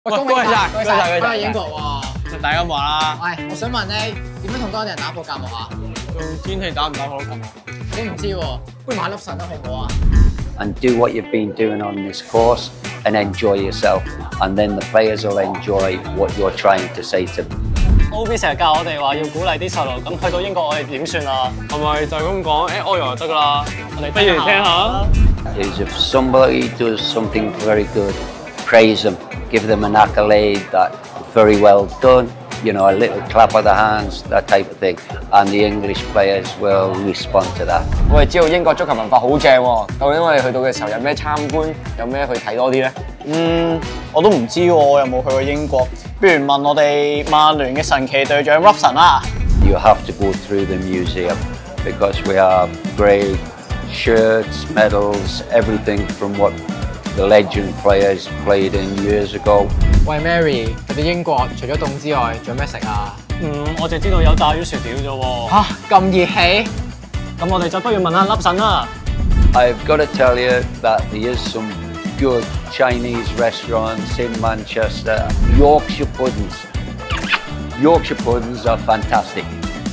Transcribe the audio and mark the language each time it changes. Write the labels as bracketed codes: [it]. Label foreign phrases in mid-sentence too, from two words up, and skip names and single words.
[yue] 喂，恭喜晒，恭喜晒，翻去英國喎！大家話啦，喂，我想問你點樣同當地人打破隔膜啊？用天氣打唔打破隔膜？你唔知喎，不如買粒腎啦，好唔好啊 [en] ？And do what you've been doing on this course and enjoy yourself, and then the players will enjoy what you're trying to say to them. [yue] OB 成日教我哋話要鼓勵啲細路，咁去到英國我哋點算啊？係咪就咁講？我以為就得㗎啦。我哋不如聽下。 [en] Is if somebody does something very good, praise them, give them an accolade that very well done, you know, a little clap of the hands, that type of thing, and the English players will respond to that. [yue] 我哋知道英國足球文化好正喎，究竟我哋去到嘅時候有咩參觀，有咩去睇多啲咧？我都唔知喎，我又冇去過英國。不如問我哋曼聯嘅神奇隊長 Robson 啦。 [en] You have to go through the museum because we have great shirts, medals, everything from what the legend players played in years ago. [yue] 喂 Mary，去到英國除咗凍之外，仲有咩食啊？我淨知道有炸魚薯條啫喎。嚇，咁熱氣？咁我哋就不如問下粒神啦。 [en] I've got to tell you that there is some good Chinese restaurants in Manchester. Yorkshire puddings. Yorkshire puddings are fantastic.